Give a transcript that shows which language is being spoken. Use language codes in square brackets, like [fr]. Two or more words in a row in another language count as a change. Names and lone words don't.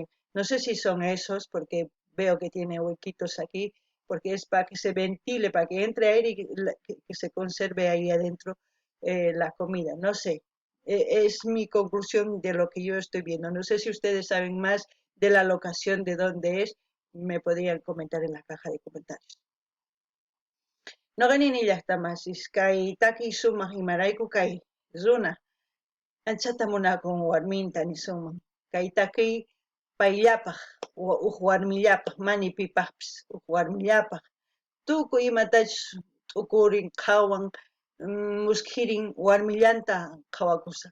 [es] No sé si son esos, porque veo que tiene huequitos aquí, porque es para que se ventile, para que entre aire y que se conserve ahí adentro la comida. No sé, es mi conclusión de lo que yo estoy viendo. No sé si ustedes saben más de la locación de dónde es, me podrían comentar en la caja de comentarios. [qu] No ganin llaqtamasis, kay taki sumaq imarayku kay runa, anchata munakun warminta nisuman. Kay takiy payllapaq, huk warmillapaq, mani pipaqpis huk warmillapaq. Tukuy imatachus t'ukurin qhawan muskirin warmillanta qhawakusan.